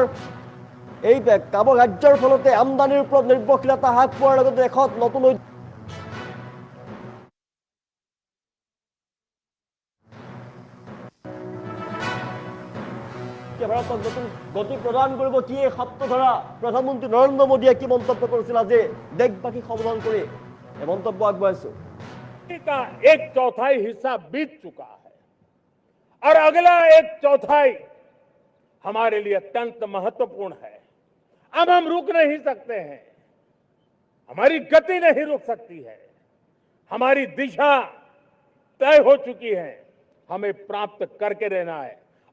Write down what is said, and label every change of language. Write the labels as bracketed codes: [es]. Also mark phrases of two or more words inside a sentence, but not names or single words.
[as] এই কাৰ্যৰ ফলতে আমদানিৰ ওপৰত নিৰ্ভৰশীলতা হ্ৰাস পোৱাৰ লগতে দেশত নতুন ভাৰতক নতুন গতি প্ৰদান কৰিব। কি এই সপ্তধাৰা, প্ৰধানমন্ত্ৰী নৰেন্দ্ৰ মোদীয়ে কি মন্তব্য কৰিছিল আজি দেশবাসীক সম্বোধন কৰি এই মন্তব্য আগবঢ়াইছো। [hi] का 1/4 हिस्सा बीत चुका है और अगला 1/4 हमारे लिए अत्यंत महत्वपूर्ण है। अब हम रुक नहीं सकते हैं, हमारी गति नहीं रुक सकती है, हमारी दिशा तय हो चुकी है, हमें प्राप्त करके रहना है।